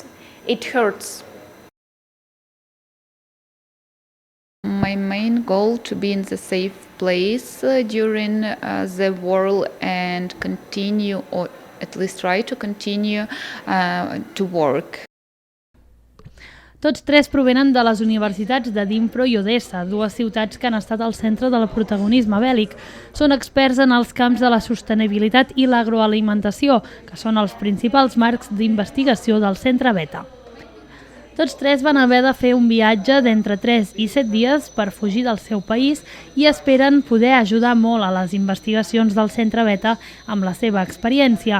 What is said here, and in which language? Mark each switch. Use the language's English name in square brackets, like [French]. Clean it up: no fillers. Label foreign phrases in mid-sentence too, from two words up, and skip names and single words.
[English] It hurts. My main goal to be in the safe place during the war and continue, or at least try to continue to work. [Catalan] Tots 3 provenen de les universitats de Dnipro i Odessa, 2 ciutats que han estat al centre del protagonisme bèl·lic. Són experts en els camps de la sostenibilitat i l'agroalimentació, que són els principals marcs d'investigació del Centre Beta. Tots 3 van haver de fer un viatge d'entre 3 i 7 dies per fugir del seu país i esperen poder ajudar molt a les investigacions del Centre Beta amb la seva experiència.